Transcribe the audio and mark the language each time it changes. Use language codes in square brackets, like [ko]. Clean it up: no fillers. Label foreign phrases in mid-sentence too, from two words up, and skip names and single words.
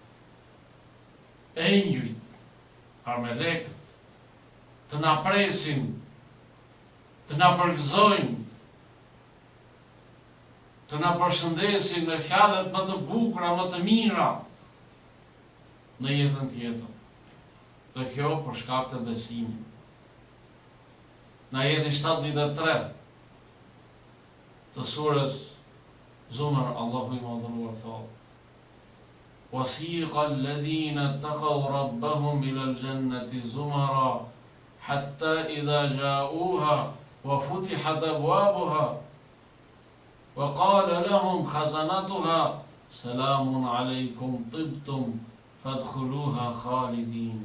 [sq] Engjëjt, melekët, të na presin, të na përgëzojnë, të na përshëndesin me fjalët më të bukura, më të mira në jetën tjetër. Dhe kjo për shkak të besimit. Në ajetin 73 të surës Zumar, Allahu i madhëruar thotë: [ar] "وسيق الذين اتقوا ربهم إلى الجنة زمرا حتى إذا جاءوها وفتحت أبوابها وقال لهم خزنتها سلام عليكم طبتم فادخلوها خالدين."